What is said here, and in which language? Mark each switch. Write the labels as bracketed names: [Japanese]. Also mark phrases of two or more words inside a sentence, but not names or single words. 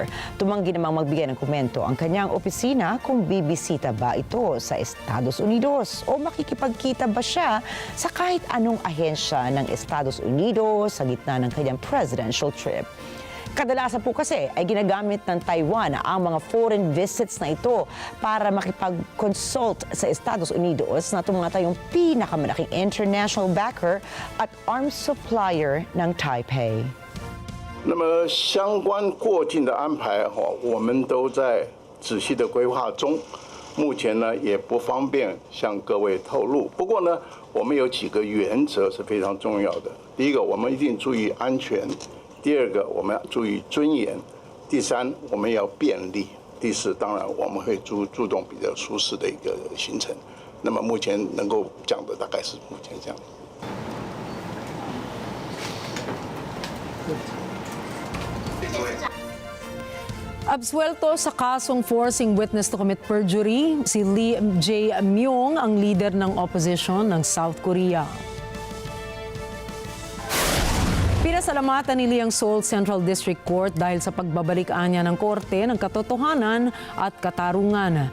[Filipino] Tumanggi namang magbigay ng komento ang kanyang opisina kung bibisita ba ito sa Estados Unidos o makikipagkita ba siya sa kahit anong ahensya ng Estados Unidos sa gitna ng kanyang [English] presidential trip. [Filipino] Kadalasan po kasi ay ginagamit ng Taiwan ang mga [English] foreign visits [Filipino] na ito para makipag-consult sa Estados Unidos na tumatayong pinakamalaking [English] international backer [Filipino] at [English] arms supplier [Filipino] ng Taipei. [Chinese] 那么相关过境的安排我们都在仔细的规划中，目前呢也不方便向各位透露。不过呢，我们有几个原则是非常重要的。第一个，我们一定注意安全；第二个，我们要注意尊严；第三，我们要便利；第四，当然我们会注重比较舒适的一个行程。那么目前能够讲的大概是目前这样。 [Filipino] Absuelto sa kasong [English] forcing witness to commit perjury, [Filipino] si Lee Jae-myung ang leader ng opposition ng South Korea. Pinasalamatan ni Lee ang Seoul Central District Court dahil sa pagbabalik-an niya ng korte ng katotohanan at katarungan.